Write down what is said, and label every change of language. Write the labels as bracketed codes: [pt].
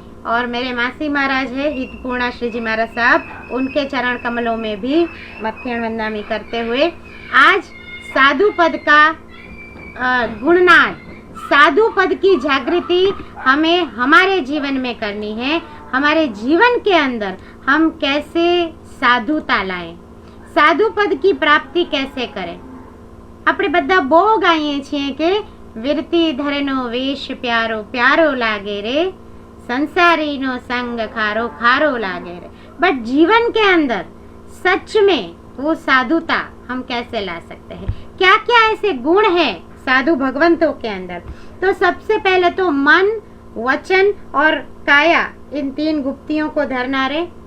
[hi] और मेरे मासी महाराज है हितपूर्णा श्री जी महाराज साहब, उनके चरण कमलों में भी मत्थ्यण वंदामी करते हुए आज साधु पद का गुणनाद, साधु पद की जागृति हमें हमारे जीवन में करनी है। हमारे जीवन के अंदर हम कैसे साधुता लाएं, साधु पद की प्राप्ति कैसे करें। [gu] આપણે બધા બહુ ગાઈએ છીએ કે વિરતી ધરેનો વેશ પ્યારો પ્યારો લાગે રે, संसारीनो संग खारो खारो लागे रे। [hi] बट जीवन के अंदर सच में वो साधुता हम कैसे ला सकते हैं, क्या क्या ऐसे गुण है साधु भगवंतों के अंदर। तो सबसे पहले तो मन, वचन और काया, इन 3 गुप्तियों को धरना रे।